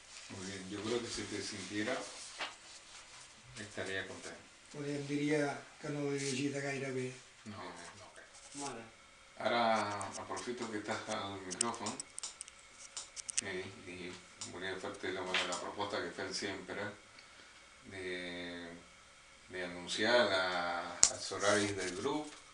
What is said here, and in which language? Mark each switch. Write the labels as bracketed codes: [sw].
[es] Muy bien, yo creo que si te sintiera, estaría contento. [ca] Em diria que no l'he llegida gaire bé. No. Molt bé. [es] Ahora aprofito que estás al micrófono y voy a hacerte la propuesta que fue siempre de anunciar [ca] els horaris del grup.